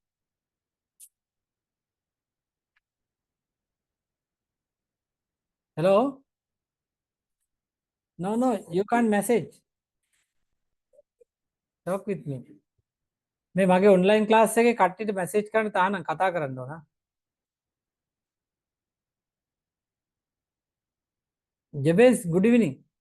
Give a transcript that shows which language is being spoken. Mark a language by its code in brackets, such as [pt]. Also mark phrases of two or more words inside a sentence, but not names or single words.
[en] Hello? No, you can't message. Talk with me. [si] මේ මගේ [en] online class [si] එකේ කට්ටියට message කරන්න තානම් කතා කරන්න ඕන. [en] Jabez, good evening.